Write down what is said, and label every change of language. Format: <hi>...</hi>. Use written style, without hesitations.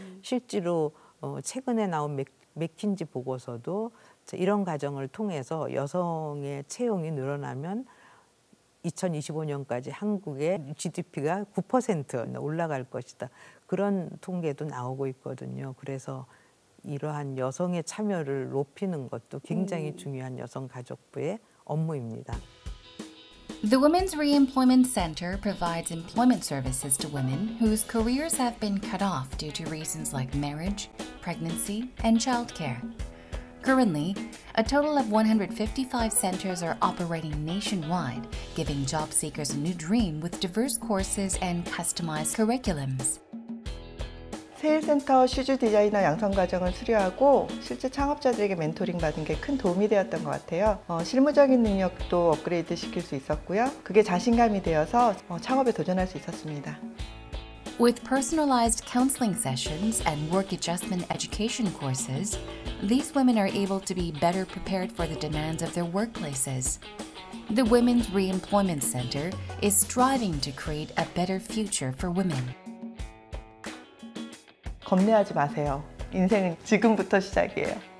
<ko>실제로 최근에 나온 맥킨지 보고서도 이런 과정을 통해서 여성의 채용이 늘어나면 2025년까지 한국의 GDP가 9% 올라갈 것이다. 그런 통계도 나오고 있거든요. 그래서 이러한 여성의 참여를 높이는 것도 굉장히 중요한 여성가족부의 업무입니다.</ko> <en>The Women's Reemployment Center provides employment services to women whose careers have been cut off due to reasons like marriage, pregnancy, and childcare. Currently, a total of 155 centers are operating nationwide, giving job seekers a new dream with diverse courses and customized curriculums.</en> <ko>세일센터 슈즈 디자이너 양성 과정을 수료하고 실제 창업자들에게 멘토링 받은 게 큰 도움이 되었던 것 같아요. 실무적인 능력도 업그레이드 시킬 수 있었고요. 그게 자신감이 되어서 창업에 도전할 수 있었습니다.</ko> <en>With personalized counseling sessions and work adjustment education courses, these women are able to be better prepared for the demands of their workplaces. The Women's Reemployment Center is striving to create a better future for women.</en> <ko>겁내하지 마세요. 인생은 지금부터 시작이에요.</ko>